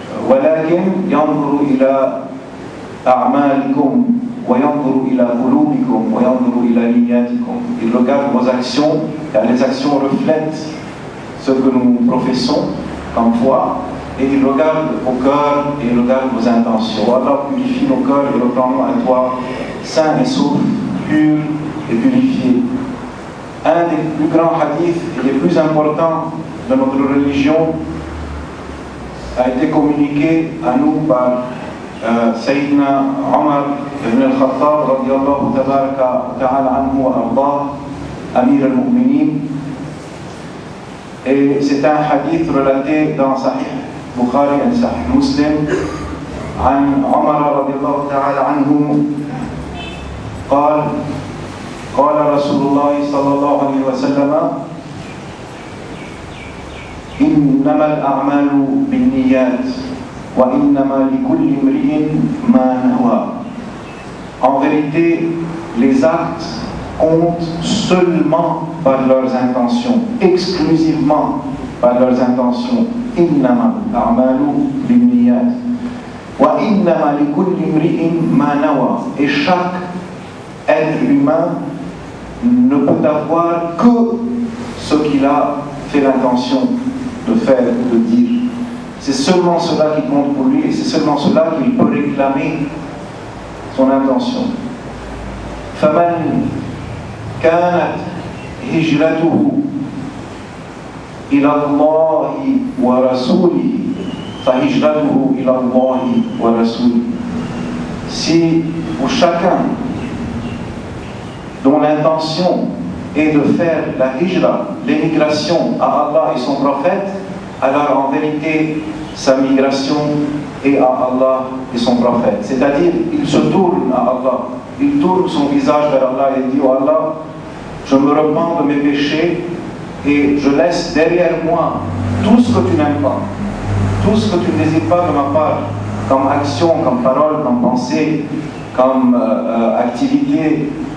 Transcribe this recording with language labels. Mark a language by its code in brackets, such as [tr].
[ar] ولكن ينظر إلى أعمالكم وينظر إلى قلوبكم وينظر إلى نياتكم. [fr] Il regarde vos actions, car les actions reflètent ce que nous professons comme foi, et il regarde au cœur et il regarde vos intentions. Allah purifie nos cœurs et reprend-nous à toi, sains et saufs, purs et purifiés. Un des plus grands hadiths et les plus importants de notre religion a été communiqué à nous par Sayyidina Omar ibn al-Khattab radiyallahu ta'ala anhu wa ardah, Amir al-Mu'minin. Et c'est un hadith relaté dans Sahih Bukhari et Sahih Muslim [ar] عن عمر رضي الله تعالى عنه قال رسول الله صلى الله عليه وسلم إنما الأعمال بالنيات وإنما لكل امرئ ما نوى. [fr] En vérité, les actes comptent seulement par leurs intentions, exclusivement par leurs intentions. [ar] إنما الأعمال بالنيات وإنما لكل امرئ ما نوى. [fr] Et chaque être humain ne peut avoir que ce qu'il a fait l'intention de faire ou de dire. C'est seulement cela qui compte pour lui et c'est seulement cela qu'il peut réclamer son intention. [ar] فمن كانت هجرته إلى الله ورسوله فهجرته إلى الله ورسوله. [fr] Si pour chacun dont l'intention est de faire la hijra, l'émigration à Allah et son prophète, alors en vérité sa migration est à Allah et son prophète. C'est-à-dire, il se tourne à Allah, il tourne son visage vers Allah et dit: oh Allah, je me repens de mes péchés et je laisse derrière moi tout ce que tu n'aimes pas, tout ce que tu ne désires pas de ma part, comme action, comme parole, comme pensée, comme activité.